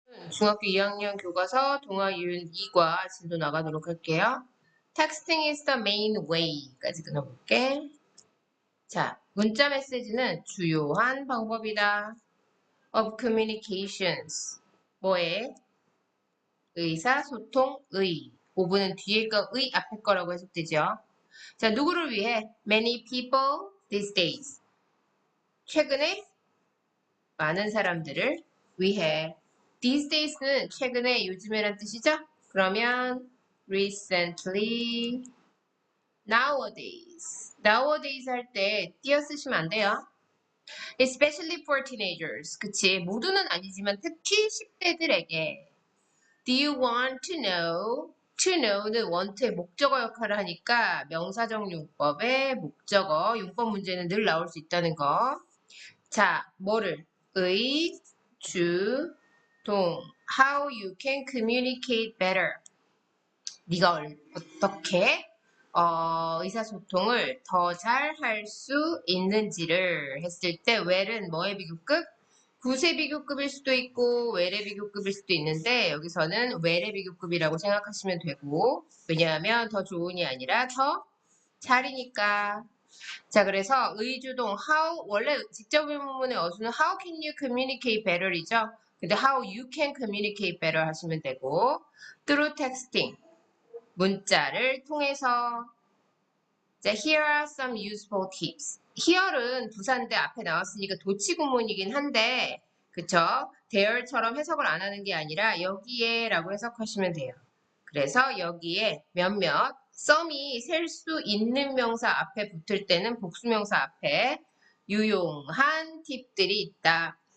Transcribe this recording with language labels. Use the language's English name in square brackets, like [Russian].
[Korean] 중학교 2학년 교과서 동아이윤 2과 진도 나가도록 할게요. [English] Texting is the main way까지 [Korean] 끊어볼게. 자, 문자 메시지는 주요한 방법이다. [English] Of communications. [Korean] 뭐에? 의사소통의. 5분은 뒤에 거 의 앞에 거라고 해석되죠. 자, 누구를 위해? [English] Many people these days. [Korean] 최근에 많은 사람들을 위해. These days는 최근에, 요즘에란 뜻이죠? 그러면 [English] recently, nowadays. [Korean] nowadays 할 때 띄어 쓰시면 안 돼요. [English] Especially for teenagers. [Korean] 그치? 모두는 아니지만 특히 10대들에게. [English] Do you want to know? [Korean] to know는 원트의 목적어 역할을 하니까 명사적 용법의 목적어, 용법 문제는 늘 나올 수 있다는 거. 자, 뭐를? 의, 주, 동. [English] How you can communicate better. [Korean] 네가 어떻게 의사소통을 더 잘 할 수 있는지를 했을 때 where는 뭐의 비교급? 구세 비교급일 수도 있고 where의 비교급일 수도 있는데 여기서는 where의 비교급이라고 생각하시면 되고 왜냐하면 더 좋은이 아니라 더 잘이니까. 자, 그래서 의주동 how 원래 직접 의문문의 어수는 [English] how can you communicate better [Korean] 이죠. 근데 [English] how you can communicate better [Korean] 하시면 되고 [English] through texting [Korean] 문자를 통해서. [English] 자, here are some useful tips. [Korean] here은 부사인데 앞에 나왔으니까 도치구문이긴 한데 그쵸? there처럼 해석을 안 하는 게 아니라 여기에 라고 해석하시면 돼요. 그래서 여기에 몇몇 some이 셀 수 있는 명사 앞에 붙을 때는 복수명사 앞에 유용한 팁들이 있다.